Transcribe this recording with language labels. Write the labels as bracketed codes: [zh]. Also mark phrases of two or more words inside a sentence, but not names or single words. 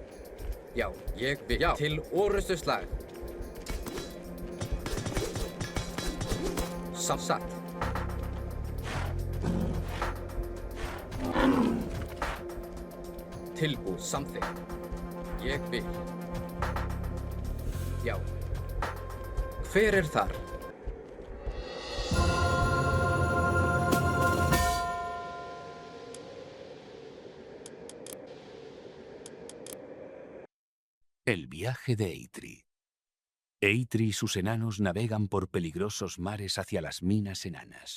[is] Já, ég vil, já. Til orustuslag. Samsagt. Tilbúð, samþykkt. Ég vil. Já. Hver er þar? [es] El viaje de Eitri. Eitri y sus enanos navegan por peligrosos mares hacia las minas enanas.